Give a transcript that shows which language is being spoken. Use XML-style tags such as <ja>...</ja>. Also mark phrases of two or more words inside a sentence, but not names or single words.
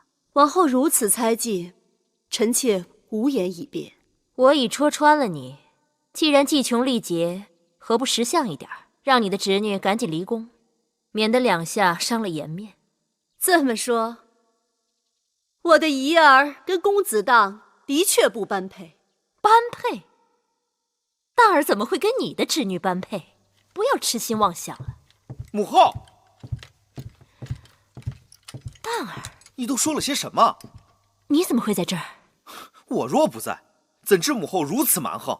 <zh>王后如此猜忌，臣妾無言以辯。我已戳穿了你，既然計窮力竭，何不識相一點，讓你的侄女趕緊離宮，免得兩下傷了顏面。這麼說，我的儀兒跟公子當的確不般配。般配？大兒怎麼會跟你的侄女般配？不要痴心妄想了。母後，大兒，你都說了些什麼？你怎麼會在這兒？我若不在，怎知母後如此蠻橫？</zh>